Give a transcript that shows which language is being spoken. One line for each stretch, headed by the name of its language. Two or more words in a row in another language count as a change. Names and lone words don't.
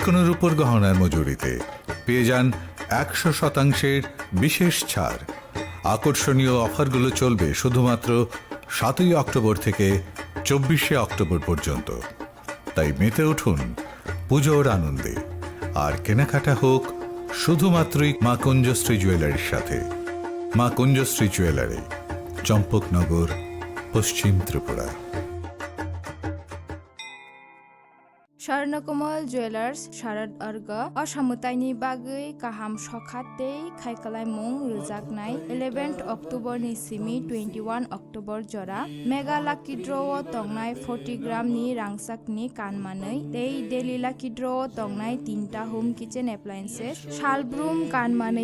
Bangla: কোনো রূপোর গহনার মজুরিতে পেয়ে যান 100% বিশেষ ছাড় আকর্ষণীয় অফারগুলো চলবে শুধুমাত্র 7 অক্টোবর থেকে 24 অক্টোবর পর্যন্ত তাই মেতে উঠুন পুজোর আনন্দে আর কেনাকাটা হোক শুধুমাত্রই মা কুঞ্জশ্রী জুয়েলারির সাথে মা কুঞ্জশ্রী জুয়েলারি চম্পকনগর, পশ্চিম ত্রিপুরা। স্বর্ণকমল জুয়েলার্স শারদ
Bodo: अर्ग असामुताइनि बागै गाहाम सखाते खायखालायमुं रोजागनाय 11 अक्ट'बरनि सिमी 21 अक्ट'बर जरा
English: mega lucky draw
Bodo: तंनाय 40 ग्रामनि रांसाकनि कानमानै तै
English: daily lucky draw
Bodo: तंनाय 3टा
English: home kitchen appliances
Bodo: शालब्रुम कानमानै